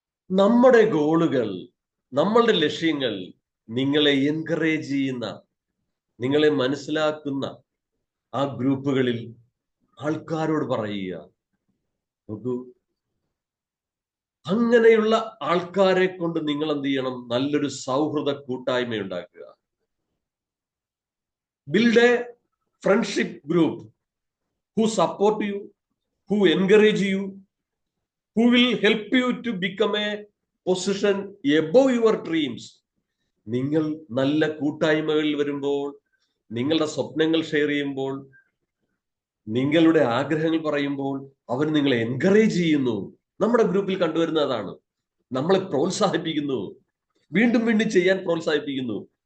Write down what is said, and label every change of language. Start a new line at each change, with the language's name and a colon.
Malayalam: നമ്മുടെ ഗോളുകൾ, നമ്മളുടെ ലക്ഷ്യങ്ങൾ നിങ്ങളെ എൻകറേജ് ചെയ്യുന്ന, നിങ്ങളെ മനസ്സിലാക്കുന്ന ആ ഗ്രൂപ്പുകളിൽ ആൾക്കാരോട് പറയുക. നോക്കൂ, അങ്ങനെയുള്ള ആൾക്കാരെ കൊണ്ട് നിങ്ങൾ എന്ത് ചെയ്യണം? നല്ലൊരു സൗഹൃദ കൂട്ടായ്മ ഉണ്ടാക്കുക.
English: Build a friendship group who support you, who encourage you, who will help you to become a position above your dreams.
Malayalam: നിങ്ങൾ നല്ല കൂട്ടായ്മകളിൽ വരുമ്പോൾ, നിങ്ങളുടെ സ്വപ്നങ്ങൾ ഷെയർ ചെയ്യുമ്പോൾ, നിങ്ങളുടെ ആഗ്രഹങ്ങൾ പറയുമ്പോൾ അവർ നിങ്ങളെ എൻകറേജ് ചെയ്യുന്നു. നമ്മുടെ ഗ്രൂപ്പിൽ കണ്ടുവരുന്ന അതാണ്. നമ്മളെ പ്രോത്സാഹിപ്പിക്കുന്നു, വീണ്ടും വീണ്ടും ചെയ്യാൻ പ്രോത്സാഹിപ്പിക്കുന്നു.